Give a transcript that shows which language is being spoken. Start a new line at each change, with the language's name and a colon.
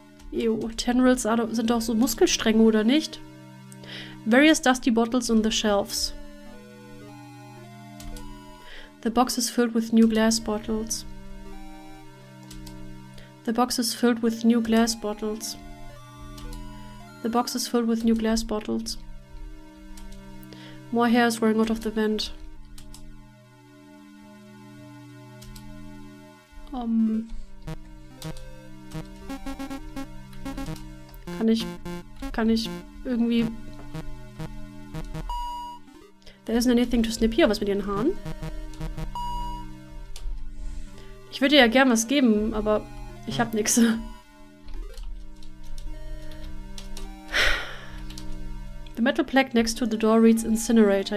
German: Ew, Tendrils sind doch so Muskelstränge, oder nicht?
English: Various dusty bottles on the shelves. The box is filled with new glass bottles. The box is filled with new glass bottles. The box is filled with new glass bottles. More hair is rolling out of the vent.
German: Kann ich irgendwie...
English: There isn't anything to snip
German: hier. Was mit ihren Haaren? Ich würde ihr ja gern was geben, aber ich hab nix.
English: The metal plaque next to the door reads Incinerator.